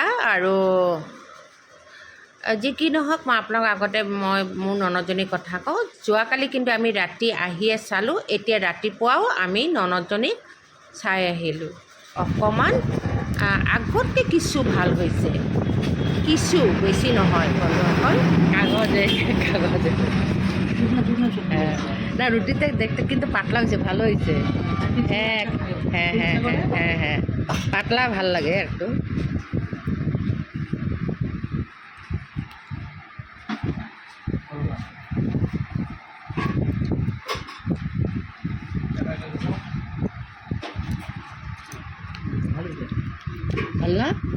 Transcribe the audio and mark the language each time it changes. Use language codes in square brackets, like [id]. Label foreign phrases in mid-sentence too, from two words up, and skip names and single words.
[as] আৰু যি কি নহওক, মই আপোনালোকৰ আগতে মোৰ ননদজনীৰ কথা কওঁ। যোৱাকালি কিন্তু আমি ৰাতি আহিয়ে চালোঁ, এতিয়া ৰাতিপুৱাও আমি ননদজনীক চাই আহিলোঁ। অকণমান আগতকৈ কিছু ভাল হৈছে, কিছু বেছি নহয় বন্ধুসকল। [bn] কাগজে না রুটিতে দেখতে কিন্তু পাতলা হয়েছে, ভালো হয়েছে। হ্যাঁ হ্যাঁ হ্যাঁ হ্যাঁ হ্যাঁ হ্যাঁ পাতলা ভাল লাগে একটু। ভাল না?